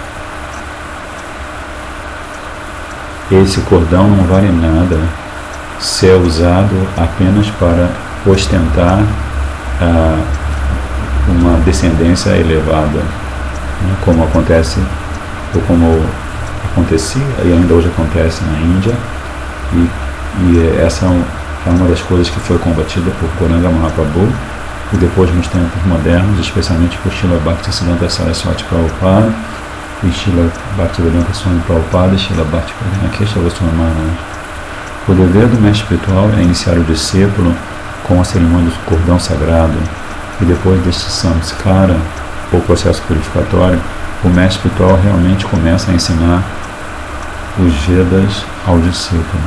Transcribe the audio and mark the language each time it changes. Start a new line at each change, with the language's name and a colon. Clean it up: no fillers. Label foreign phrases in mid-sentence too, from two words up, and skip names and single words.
Portuguese: Esse cordão não vale nada se é usado apenas para ostentar uma descendência elevada, né, como acontece, ou como acontecia e ainda hoje acontece na Índia, e essa é uma das coisas que foi combatida por Gauranga Mahaprabhu e depois nos tempos modernos, especialmente por Srila Bhaktisiddhanta Saraswati Prabhupada e Srila Bhaktivedanta Swami Prabhupada e Srila Bhaktivedanta Kesava Goswami Maharaj. O dever do mestre espiritual é iniciar o discípulo com a cerimônia do cordão sagrado, e depois deste samskara, ou processo purificatório, o mestre espiritual realmente começa a ensinar os Vedas ao discípulo.